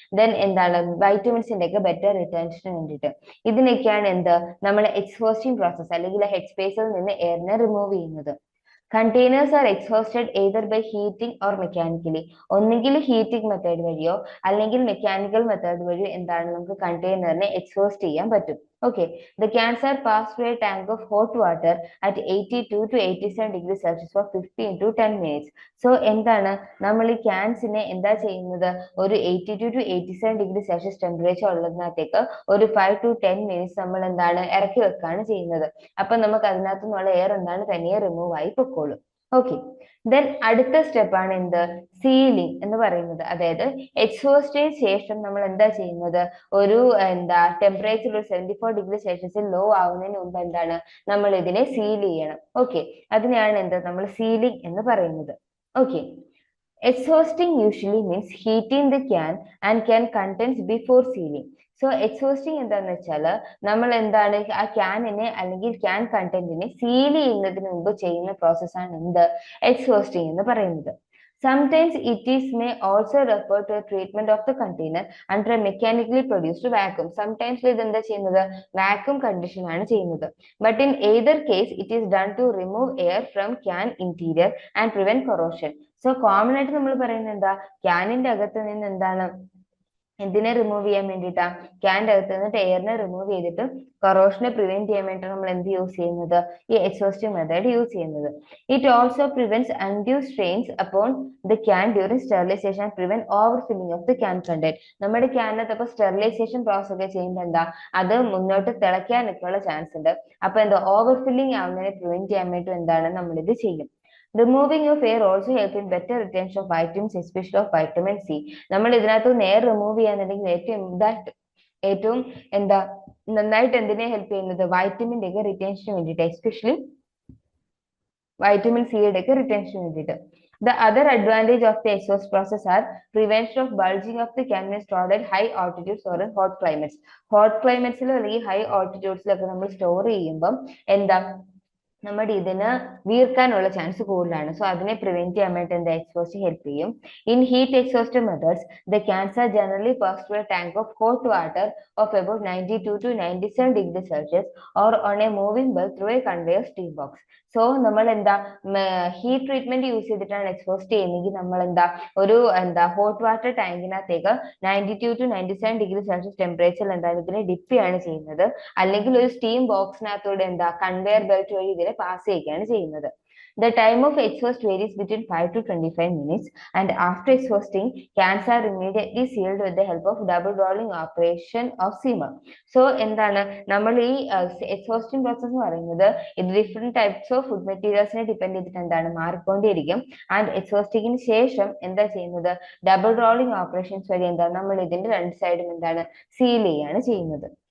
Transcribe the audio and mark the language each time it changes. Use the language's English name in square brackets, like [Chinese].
[Malayalam] Then എന്താണ് വൈറ്റമിൻസിന്റെ ഒക്കെ better റിട്ടൻഷന് വേണ്ടിയിട്ട്. ഇതിനൊക്കെയാണ് എന്ത് നമ്മൾ എക്സ്ഹോസ്റ്റിംഗ് പ്രോസസ് അല്ലെങ്കിൽ ഹെഡ് സ്പേസിൽ നിന്ന് എയറിനെ റിമൂവ് ചെയ്യുന്നത്. [English] Containers are exhausted either by heating or mechanically. [Malayalam] ഒന്നുകിൽ ഹീറ്റിംഗ് മെത്തേഡ് വഴിയോ അല്ലെങ്കിൽ മെക്കാനിക്കൽ മെത്തേഡ് വഴിയോ എന്താണ് നമുക്ക് കണ്ടെയ്നറിനെ എക്സ്ഹോസ്റ്റ് ചെയ്യാൻ പറ്റും. [English] Okay, the cans are passed through a tank of hot water at 82 to 87 degrees Celsius for 15 to 10 minutes. [Malayalam] So എന്താണ് നമ്മൾ ഈ ക്യാൻസിനെ എന്താ ചെയ്യുന്നത്? ഒരു 82 to 87 ഡിഗ്രി സെൽഷ്യസ് ടെമ്പറേച്ചർ ഉള്ളതിനകത്തേക്ക് ഒരു 5 to 10 മിനിറ്റ്സ് നമ്മൾ എന്താണ് ഇറക്കി വെക്കാണ് ചെയ്യുന്നത്. അപ്പൊ നമുക്ക് അതിനകത്തു നിന്നുള്ള എയർ എന്താണ് തനിയെ റിമൂവ് ആയി പൊക്കോളും. ഓക്കെ, ദെൻ അടുത്ത സ്റ്റെപ്പാണ് എന്ത്? സീലിംഗ് എന്ന് പറയുന്നത്. അതായത് എക്സ്ഹോസ്റ്റിന് ശേഷം നമ്മൾ എന്താ ചെയ്യുന്നത്? ഒരു എന്താ ടെമ്പറേച്ചർ ഒരു 74 ഡിഗ്രി സെൽഷ്യസിൽ ലോ ആവുന്നതിന് മുമ്പ് എന്താണ് നമ്മൾ ഇതിനെ സീൽ ചെയ്യണം. ഓക്കെ, അതിനെയാണ് എന്ത് നമ്മൾ സീലിംഗ് എന്ന് പറയുന്നത്. [English] Okay, exhausting usually means heating the can and can contents before sealing. [Malayalam] So exhausting എന്താന്ന് വെച്ചാൽ നമ്മൾ എന്താണ് ആ ക്യാനിനെ അല്ലെങ്കിൽ ക്യാൻ കണ്ടന്റിനെ സീൽ ചെയ്യുന്നതിന് മുമ്പ് ചെയ്യുന്ന പ്രോസസ്സാണ് എന്ത്? എക്സോസ്റ്റിംഗ് എന്ന് പറയുന്നത്. [English] Sometimes it is may also refer to a treatment of the container under a mechanically produced vacuum. [Malayalam] Sometimes ഇത് എന്താ ചെയ്യുന്നത്? വാക്യൂം കണ്ടീഷൻ ആണ് ചെയ്യുന്നത്. [English] But in either case it is done to remove air from can interior and prevent corrosion. [Malayalam] So common ആയിട്ട് നമ്മൾ പറയുന്നത് എന്താ? ക്യാനിന്റെ അകത്ത് നിന്ന് എന്താണ് എന്തിനെ റിമൂവ് ചെയ്യാൻ വേണ്ടിയിട്ടാ? ക്യാൻ്റെ അകത്ത് നിന്നിട്ട് എയറിനെ റിമൂവ് ചെയ്തിട്ട് കൊറോഷനെ പ്രിവെന്റ് ചെയ്യാൻ വേണ്ടിയിട്ട് നമ്മൾ എന്ത് യൂസ് ചെയ്യുന്നത്? ഈ എക്സോസ്റ്റിംഗ് മെത്തേഡ് യൂസ് ചെയ്യുന്നത്. [English] It also prevents undue strains upon the can during sterilization and prevent over filling of the can content. [Malayalam] നമ്മുടെ ക്യാനകത്ത് അപ്പൊ സ്റ്റെറിലൈസേഷൻ പ്രോസസ് ഒക്കെ ചെയ്യുമ്പോൾ എന്താ അത് മുന്നോട്ട് തിളയ്ക്കാനൊക്കെയുള്ള ചാൻസ് ഉണ്ട്. അപ്പൊ എന്താ ഓവർ ഫില്ലിംഗ് ആവുന്നതിനെ പ്രിവെന്റ് ചെയ്യാൻ വേണ്ടി എന്താണ് നമ്മളിത് ചെയ്യും. [English] Removing of air also help in better retention of vitamins, especially of vitamin C. [Malayalam] നമ്മൾ ഇതിനകത്ത് എയർ റിമൂവ് ചെയ്യാന്നുണ്ടെങ്കിൽ ഏറ്റവും എന്താ നന്നായിട്ട് എന്തിനെ ഹെൽപ്പ് ചെയ്യുന്നത്, വൈറ്റമിൻ്റെ ഒക്കെ റിട്ടേഷന് വേണ്ടിയിട്ട്, എസ്പെഷ്യലി vitamin C ഒക്കെ റിട്ടൻഷന് വേണ്ടിയിട്ട്. [English] The other advantage of the exhaust process are prevention of bulging of the can when stored at high altitudes or in hot climates. [Malayalam] Hot climates അല്ലെങ്കിൽ high altitudes നമ്മൾ store ചെയ്യുമ്പം എന്താ നമ്മുടെ ഇതിന് വീർക്കാനുള്ള chance കൂടുതലാണ്. So അതിനെ പ്രിവെന്റ് ചെയ്യാൻ വേണ്ടി എന്താ എക്സോസ്റ്റ് ഹെൽപ്പ് ചെയ്യും. [English] In heat exhaust methods the cans are generally pass through a tank of hot water of about 92 to 97 degree Celsius or on a moving belt through a conveyor steam box. [Malayalam] So നമ്മൾ എന്താ heat treatment use ചെയ്തിട്ടാണ് exhaust ചെയ്യുന്നതെങ്കിൽ നമ്മൾ എന്താ ഒരു hot water ടാങ്കിനകത്തേക്ക് 92 to 97 degree Celsius ടെമ്പറേച്ചറിൽ എന്താണ് ഇതിനെ ഡിപ്പ് ചെയ്യാണ് ചെയ്യുന്നത്. അല്ലെങ്കിൽ ഒരു സ്റ്റീം ബോക്സിനകത്തൂടെ കൺവെയർ ബെൽറ്റ് വഴി ഇതിനെ പാസ് ചെയ്യുകയാണ് ചെയ്യുന്നത്. [English] The time of exhaust varies between 5 to 25 minutes, and after exhausting, cans are immediately sealed with the help of double rolling operation of seamer. [Malayalam] So എന്താണ് നമ്മൾ ഈ എക്സോസ്റ്റിംഗ് പ്രോസസ് എന്ന് പറയുന്നത് ഇത് different types of food മെറ്റീരിയൽസിനെ depend ചെയ്തിട്ട് എന്താണ് മാറിക്കൊണ്ടിരിക്കും. And എക്സോസ്റ്റിങ്ങിന് ശേഷം എന്താ ചെയ്യുന്നത്, ഡബിൾ റോളിംഗ് ഓപ്പറേഷൻസ് വഴി നമ്മൾ ഇതിന്റെ രണ്ട് സൈഡും സീൽ ചെയ്യാണ് ചെയ്യുന്നത്.